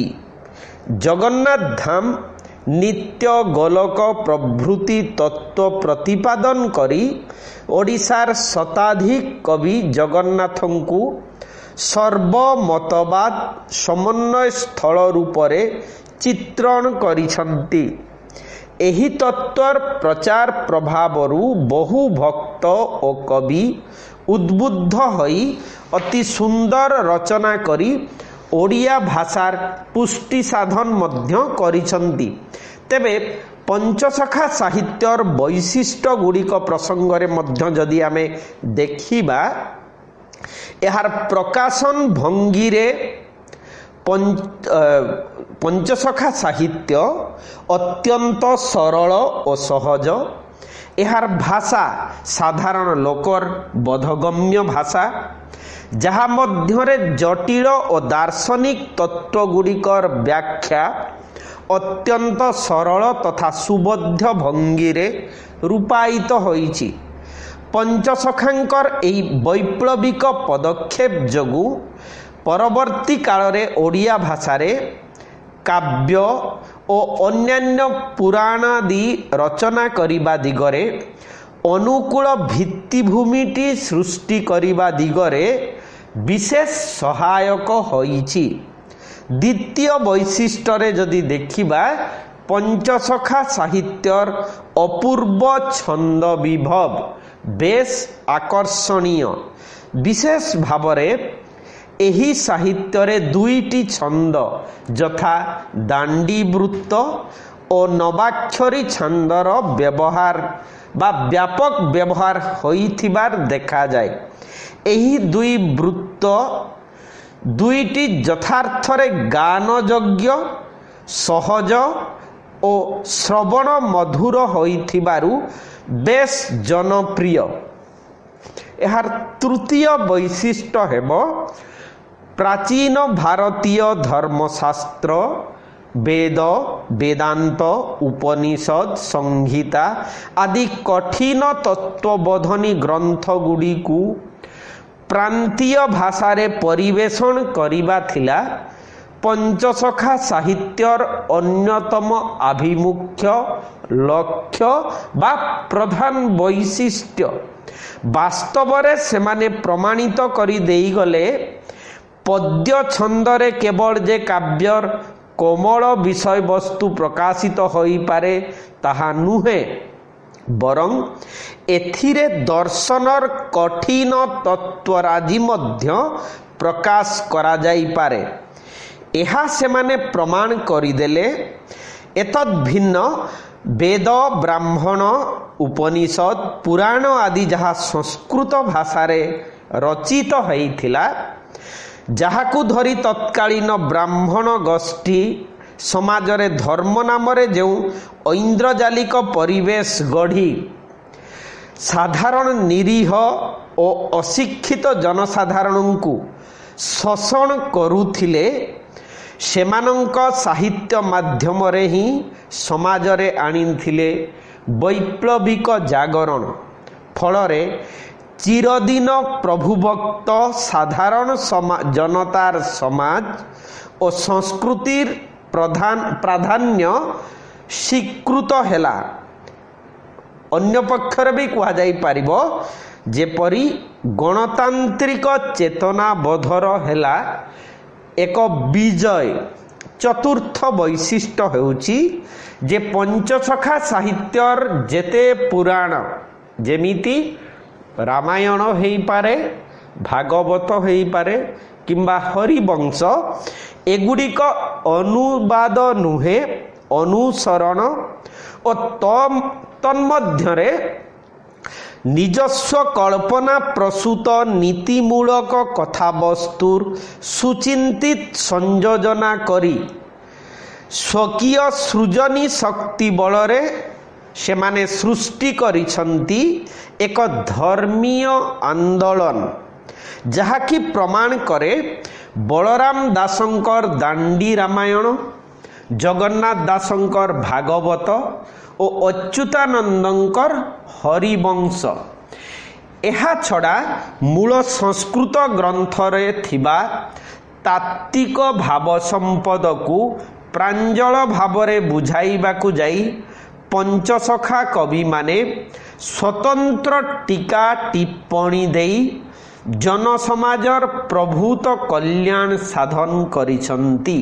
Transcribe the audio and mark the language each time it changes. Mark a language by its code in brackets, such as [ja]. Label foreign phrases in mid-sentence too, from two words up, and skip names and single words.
[or] ଜଗନ୍ନାଥ ଧାମ ନିତ୍ୟ ଗୋଲକ ପ୍ରଭୃତି ତତ୍ତ୍ୱ ପ୍ରତିପାଦନ କରି ଓଡ଼ିଶାର ଶତାଧିକ କବି ଜଗନ୍ନାଥଙ୍କୁ ସର୍ବମତବାଦ ସମନ୍ୱୟ ସ୍ଥଳ ରୂପରେ ଚିତ୍ରଣ କରିଛନ୍ତି। ଏହି ତତ୍ତ୍ୱର ପ୍ରଚାର ପ୍ରଭାବରୁ ବହୁ ଭକ୍ତ ଆଉ କବି ଉଦ୍ବୁଦ୍ଧ ହୋଇ ଅତି ସୁନ୍ଦର ରଚନା କରି ଓଡ଼ିଆ ଭାଷାର ପୁଷ୍ଟି ସାଧନ ମଧ୍ୟ କରିଛନ୍ତି। ତେବେ ପଞ୍ଚସଖା ସାହିତ୍ୟର ବୈଶିଷ୍ଟ୍ୟ ଗୁଡ଼ିକ ପ୍ରସଙ୍ଗରେ ମଧ୍ୟ ଯଦି ଆମେ ଦେଖିବା ଏହାର ପ୍ରକାଶନ ଭଙ୍ଗୀରେ ପଞ୍ଚସଖା ସାହିତ୍ୟ ଅତ୍ୟନ୍ତ ସରଳ ଆଉ ସହଜ। ଏହାର ଭାଷା ସାଧାରଣ ଲୋକର ବୋଧଗମ୍ୟ ଭାଷା ଯାହା ମଧ୍ୟରେ ଜଟିଳ ଆଉ ଦାର୍ଶନିକ ତତ୍ତ୍ୱ ଗୁଡ଼ିକର ବ୍ୟାଖ୍ୟା ଅତ୍ୟନ୍ତ ସରଳ ତଥା ସୁବୋଧ୍ୟ ଭଙ୍ଗୀରେ ରୂପାୟିତ ହୋଇଛି। ପଞ୍ଚସଖାଙ୍କର ଏହି ବୈପ୍ଳବିକ ପଦକ୍ଷେପ ଯୋଗୁଁ ପରବର୍ତ୍ତୀ କାଳରେ ଓଡ଼ିଆ ଭାଷାରେ କାବ୍ୟ ଆଉ ଅନ୍ୟାନ୍ୟ ପୁରାଣାଦି ରଚନା କରିବା ଦିଗରେ ଅନୁକୂଳ ଭିତ୍ତିଭୂମିଟି ସୃଷ୍ଟି କରିବା ଦିଗରେ ବିଶେଷ ସହାୟକ ହୋଇଛି। ଦ୍ୱିତୀୟ ବୈଶିଷ୍ଟ୍ୟରେ ଯଦି ଦେଖିବା ପଞ୍ଚସଖା ସାହିତ୍ୟର ଅପୂର୍ବ ଛନ୍ଦ ବିଭବ ବେଶ ଆକର୍ଷଣୀୟ। ବିଶେଷ ଭାବରେ ଏହି ସାହିତ୍ୟରେ ଦୁଇଟି ଛନ୍ଦ ଯଥା ଦାଣ୍ଡି ବୃତ୍ତ ଆଉ ନବାକ୍ଷରୀ ଛନ୍ଦର ବ୍ୟବହାର ବା ବ୍ୟାପକ ବ୍ୟବହାର ହୋଇଥିବାର ଦେଖା ଯାଏ। ଏହି ଦୁଇ ବୃତ୍ତ ଦୁଇଟି ଯଥାର୍ଥରେ ଗାନଯୋଗ୍ୟ ସହଜ ଆଉ ଶ୍ରବଣ ମଧୁର ହୋଇଥିବାରୁ ବେଶ ଜନପ୍ରିୟ। ଏହାର ତୃତୀୟ ବୈଶିଷ୍ଟ୍ୟ ହେବ ପ୍ରାଚୀନ ଭାରତୀୟ ଧର୍ମଶାସ୍ତ୍ର ବେଦ ବେଦାନ୍ତ ଉପନିଷଦ ସଂହିତା ଆଦି କଠିନ ତତ୍ତ୍ୱବୋଧନୀ ଗ୍ରନ୍ଥ ଗୁଡ଼ିକୁ ପ୍ରାନ୍ତୀୟ ଭାଷାରେ ପରିବେଷଣ କରିବା ଥିଲା ପଞ୍ଚସଖା ସାହିତ୍ୟର ଅନ୍ୟତମ ଆଭିମୁଖ୍ୟ ଲକ୍ଷ୍ୟ ବା ପ୍ରଧାନ ବୈଶିଷ୍ଟ୍ୟ। ବାସ୍ତବରେ ସେମାନେ ପ୍ରମାଣିତ କରି ଦେଇ ଗଲେ ପଦ୍ୟ ଛନ୍ଦରେ କେବଳ ଯେ କାବ୍ୟର କୋମଳ ବିଷୟ ବସ୍ତୁ ପ୍ରକାଶିତ ହୋଇ ପାରେ ତାହା ନୁହେଁ, ବରଂ ଏଥିରେ ଦର୍ଶନର କଠିନ ତତ୍ତ୍ୱରାଜି ମଧ୍ୟ ପ୍ରକାଶ କରା ଯାଇ ପାରେ। ଏହା ସେମାନେ ପ୍ରମାଣ କରିଦେଲେ। ଏତଦ୍ ଭିନ୍ନ ବେଦ, ବ୍ରାହ୍ମଣ, ଉପନିଷଦ, ପୁରାଣ ଆଦି ଯାହା ସଂସ୍କୃତ ଭାଷାରେ ରଚିତ ହୋଇଥିଲା, ଯାହାକୁ ଧରି ତତ୍କାଳୀନ ବ୍ରାହ୍ମଣ ଗୋଷ୍ଠୀ ସମାଜରେ ଧର୍ମ ନାମରେ ଯେଉଁ ଐନ୍ଦ୍ରଜାଲିକ ପରିବେଶ ଗଢ଼ି ସାଧାରଣ ନିରୀହ ଆଉ ଅଶିକ୍ଷିତ ଜନସାଧାରଣଙ୍କୁ ଶୋଷଣ କରୁଥିଲେ, ସେମାନଙ୍କ ସାହିତ୍ୟ ମାଧ୍ୟମରେ ହିଁ ସମାଜରେ ଆଣିଥିଲେ ବୈପ୍ଳବିକ ଜାଗରଣ। ଫଳରେ ଚିରଦିନ ପ୍ରଭୁଭକ୍ତ ସାଧାରଣ ଜନତାର ସମାଜ ଆଉ ସଂସ୍କୃତିର ପ୍ରାଧାନ୍ୟ ସ୍ୱୀକୃତ ହେଲା। ଅନ୍ୟ ପକ୍ଷରେ ବି କୁହା ଯାଇ ପାରିବ ଯେପରି ଗଣତାନ୍ତ୍ରିକ ଚେତନା ବୋଧର ହେଲା ଏକ ବିଜୟ। ଚତୁର୍ଥ ବୈଶିଷ୍ଟ୍ୟ ହେଉଛି ଯେ ପଞ୍ଚସଖା ସାହିତ୍ୟର ଯେତେ ପୁରାଣ ଯେମିତି ରାମାୟଣ ହୋଇ ପାରେ, ଭାଗବତ ହୋଇ ପାରେ କିମ୍ବା ହରିବଂଶ, ଏଗୁଡ଼ିକ ଅନୁବାଦ ନୁହେଁ, ଅନୁସରଣ ଆଉ ତନ୍ମଧ୍ୟରେ ନିଜସ୍ୱ କଳ୍ପନା ପ୍ରସୂତ ନୀତିମୂଳକ କଥାବସ୍ତୁର ସୁଚିନ୍ତିତ ସଂଯୋଜନା କରି ସ୍ୱକୀୟ ସୃଜନୀ ଶକ୍ତି ବଳରେ ସେମାନେ ସୃଷ୍ଟି କରିଛନ୍ତି ଏକ ଧର୍ମୀୟ ଆନ୍ଦୋଳନ, ଯାହାକି ପ୍ରମାଣ କରେ ବଳରାମ ଦାସଙ୍କର ଦାଣ୍ଡି ରାମାୟଣ, ଜଗନ୍ନାଥ ଦାସଙ୍କର ଭାଗବତ ଆଉ ଅଚ୍ୟୁତାନନ୍ଦଙ୍କର ହରିବଂଶ। ଏହା ଛଡ଼ା ମୂଳ ସଂସ୍କୃତ ଗ୍ରନ୍ଥରେ ଥିବା ତାତ୍ତ୍ୱିକ ଭାବ ସମ୍ପଦକୁ ପ୍ରାଞ୍ଜଳ ଭାବରେ ବୁଝାଇବାକୁ ଯାଇ ପଞ୍ଚସଖା କବି ମାନେ ସ୍ୱତନ୍ତ୍ର ଟୀକା ଟିପ୍ପଣୀ ଦେଇ ଜନସମାଜର ପ୍ରଭୂତ କଲ୍ୟାଣ ସାଧନ କରିଛନ୍ତି।